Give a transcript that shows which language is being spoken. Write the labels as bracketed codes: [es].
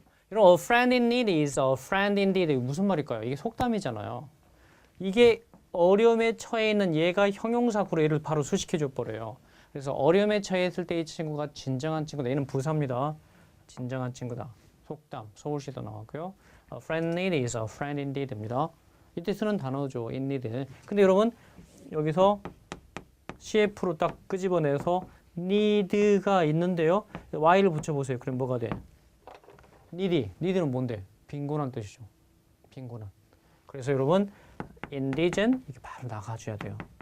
[en] 이런 a friend in need is a friend indeed. [ko] 무슨 말일까요? 이게 속담이잖아요. 이게 어려움에 처해 있는 얘가 형용사구로 얘를 바로 수식해 줘 버려요. 그래서 어려움에 처해 있을 때 이 친구가 진정한 친구다. 얘는 부사입니다. 진정한 친구다. 속담, 서울시도 나왔고요. [en] A friend need is a friend indeed입니다. [ko] 이때 쓰는 단어죠. in need. 근데 여러분 여기서 CF로 딱 끄집어내서 need가 있는데요. y를 붙여보세요. 그럼 뭐가 돼? need는 뭔데? 빈곤한 뜻이죠. 빈곤한. 그래서 여러분 indigent 이렇게 바로 나가줘야 돼요.